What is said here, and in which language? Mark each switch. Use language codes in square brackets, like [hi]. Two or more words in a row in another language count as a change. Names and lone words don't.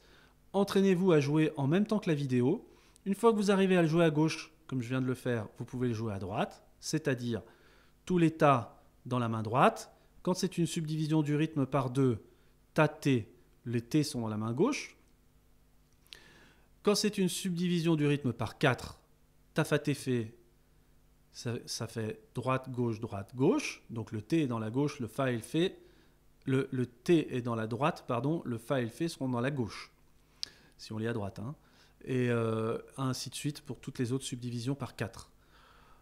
[fr] Entraînez-vous à jouer en même temps que la vidéo. Une fois que vous arrivez à le jouer à gauche, comme je viens de le faire, vous pouvez le jouer à droite, c'est-à-dire tous les tas dans la main droite. Quand c'est une subdivision du rythme par 2, ta T, les T sont dans la main gauche. Quand c'est une subdivision du rythme par 4, ta fa te fait, ça fait droite, gauche. Donc le T est dans la gauche, le Fa et le Fé. Le T est dans la droite, pardon, le Fa et le Fé seront dans la gauche. Si on lit à droite. Hein. Et ainsi de suite pour toutes les autres subdivisions par 4.